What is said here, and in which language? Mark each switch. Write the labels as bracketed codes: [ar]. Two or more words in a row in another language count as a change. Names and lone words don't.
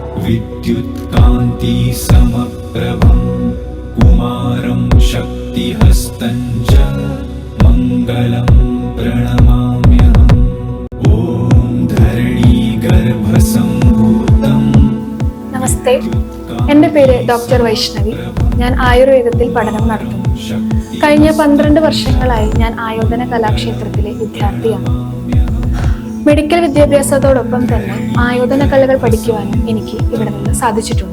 [sa] विद्युत्कान्ति समप्रभं कुमारं शक्तिहस्तं च मङ्गलं प्रणमाम्यहम्। ॐ धरणीगर्भसम्भूतं। [ml] നമസ്തേ, എൻ്റെ പേര് ഡോക്ടർ വൈഷ്ണവി. ഞാൻ ആയുർവേദത്തിൽ പഠനം നടത്തുന്നു. കഴിഞ്ഞ 12 വർഷങ്ങളായി ഞാൻ ആയോധന കലാക്ഷേത്രത്തിലെ വിദ്യാർത്ഥിയാണ്. മെഡിക്കൽ വിദ്യാഭ്യാസത്തോടൊപ്പം തന്നെ ആയോധന കലകൾ പഠിക്കുവാനും എനിക്ക് ഇവിടെ നിന്ന് സാധിച്ചിട്ടുണ്ട്.